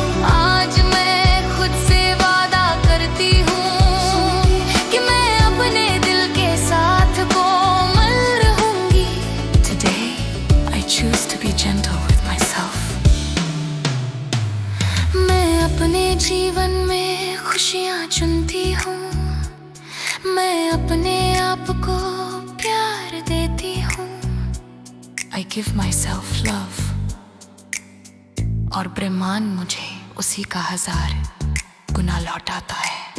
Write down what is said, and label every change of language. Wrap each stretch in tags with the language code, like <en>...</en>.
<hi>आज मैं खुद से वादा करती हूँ कि मैं अपने दिल के साथ कोमल रहूंगी।</hi> <en>Today I choose to be gentle with myself.</en> <hi>मैं अपने जीवन में खुशियाँ चुनती हूँ। मैं अपने आप को प्यार देती हूँ।</hi> <en>I give myself love.</en> <hi>और ब्रह्मांड मुझे उसी का 1000 गुना लौटाता है।</hi>